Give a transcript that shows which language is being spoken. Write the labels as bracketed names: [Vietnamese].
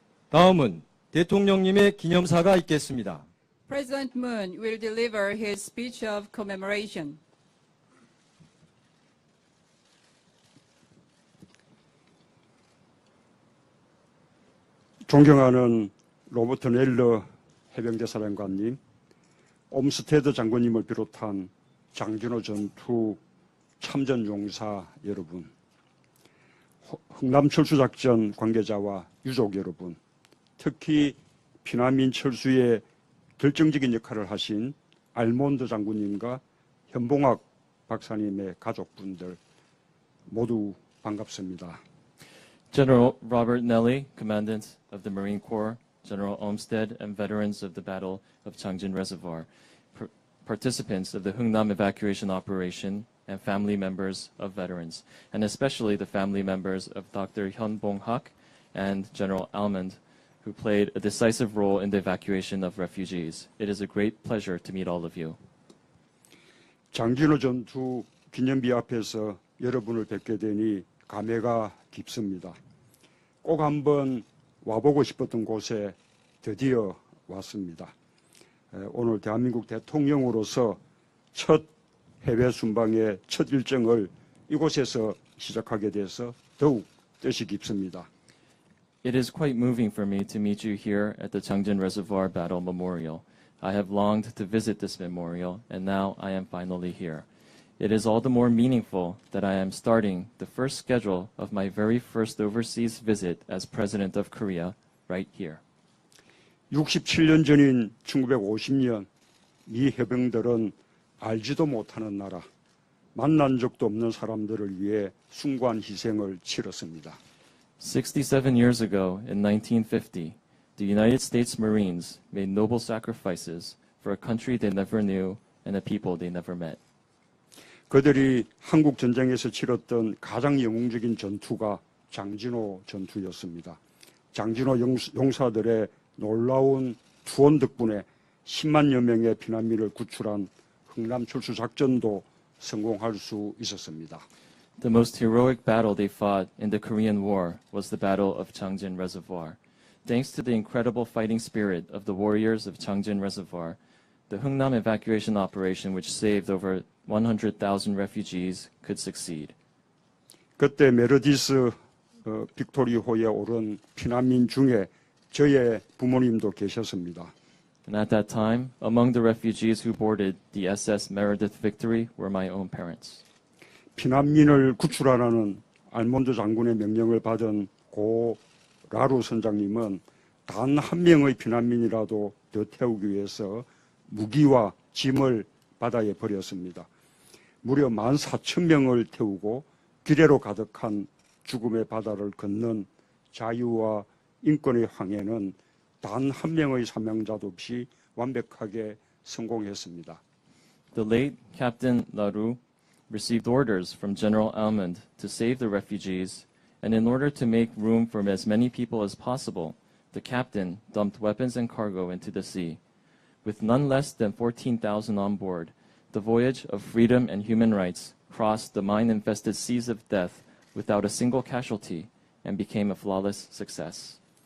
[Korean] 다음은 대통령님의 기념사가 있겠습니다. [English] President Moon will deliver his speech of commemoration. [Korean] 존경하는 로버트 넬러 해병대 사령관님, 옴스테드 장군님을 비롯한 장진호 전투 참전 용사 여러분, 흥남 철수작전 관계자와 유족 여러분, 특히 피난민 철수에 결정적인 역할을 하신 알몬드 장군님과 현봉학 박사님의 가족분들 모두 반갑습니다. [English] General Robert Nelly, Commandant of the Marine Corps, General Olmsted, and veterans of the Battle of Changjin Reservoir, participants of the Hungnam evacuation operation, and family members of veterans, and especially the family members of Dr. Hyun Bong-hak and General Almond, who played a decisive role in the evacuation of refugees. It is a great pleasure to meet all of you. [Korean] 장진호 전투 기념비 앞에서 여러분을 뵙게 되니 감회가 깊습니다. 꼭 한번 와보고 싶었던 곳에 드디어 왔습니다. 오늘 대한민국 대통령으로서 첫 해외 순방의 첫 일정을 이곳에서 시작하게 돼서 더욱 뜻이 깊습니다. [English] It is quite moving for me to meet you here at the Changjin Reservoir Battle Memorial. I have longed to visit this memorial, and now I am finally here. It is all the more meaningful that I am starting the first schedule of my very first overseas visit as President of Korea right here. [Korean] 67년 전인 1950년 미 해병들은 알지도 못하는 나라, 만난 적도 없는 사람들을 위해 숭고한 희생을 치렀습니다. [English] 67 years ago, in 1950, the United States Marines made noble sacrifices for a country they never knew and a people they never met. [Korean] 그들이 한국 전쟁에서 치렀던 가장 영웅적인 전투가 장진호 전투였습니다. 장진호 용사들의 놀라운 투혼 덕분에 10만여 명의 피난민을 구출한 흥남 철수 작전도 성공할 수 있었습니다. [English] The most heroic battle they fought in the Korean War was the Battle of Changjin Reservoir. Thanks to the incredible fighting spirit of the warriors of Changjin Reservoir, the Hungnam evacuation operation, which saved over 100,000 refugees, could succeed. [Korean] 그때 메르디스 빅토리호에 오른 피난민 중에 저의 부모님도 계셨습니다. [English] And at that time, among the refugees who boarded the SS Meredith Victory were my own parents. [Korean] 피난민을 구출하라는 알몬드 장군의 명령을 받은 고 라루 선장님은 단 한 명의 피난민이라도 더 태우기 위해서 무기와 짐을 바다에 버렸습니다. 무려 14,000명을 태우고 기레로 가득한 죽음의 바다를 건넌 자유와 인권의 항해는 단 한 명의 사명자도 없이 완벽하게 성공했습니다. [English] The late Captain Laru received orders from General Almond to save the refugees, and in order to make room for as many people as possible, the captain dumped weapons and cargo into the sea. With none less than 14,000 on board, the voyage of freedom and human rights crossed the mine-infested seas of death without a single casualty and became a flawless success.